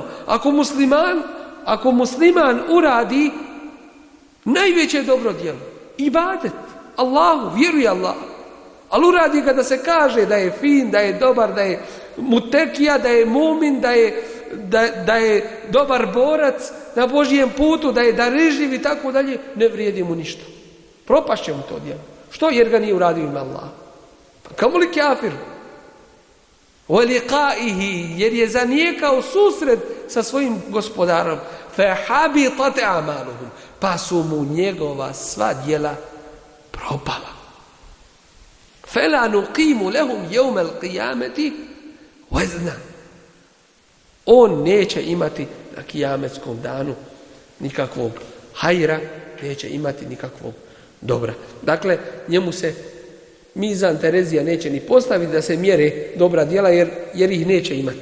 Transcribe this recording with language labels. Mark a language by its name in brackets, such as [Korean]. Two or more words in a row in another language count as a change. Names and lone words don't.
[Bosnian] Ako musliman uradi najveće dobro djelo, ibadet Allahu, vjeruje Allah, ali uradi ga da se kaže da je fin, da je dobar, da je mutekija, da je mumin, da je dobar borac na Božjem putu, da je darežljiv i tako dalje, ne vrijedi mu ništa. Propašće mu to djelo. Što? Jer ga nije uradio ime Allah. Kamo li kafir? وَلِقَائِهِ, jer je zanijekao susret sa svojim gospodarom. [Arabic] فَحَبِطَتْ أَعْمَالُهُمْ, [Bosnian] pa su mu njegova sva djela propala. [Arabic] فَلَا نُقِيمُ لَهُمْ يَوْمَ الْقِيَامَةِ وَزْنًا, [Bosnian] on neće imati na kijametskom danu nikakvog hajra, neće imati nikakvog dobra. Dakle, njemu se mizan Terezija neće ni postaviti da se mjere dobra djela, jer ih neće imati.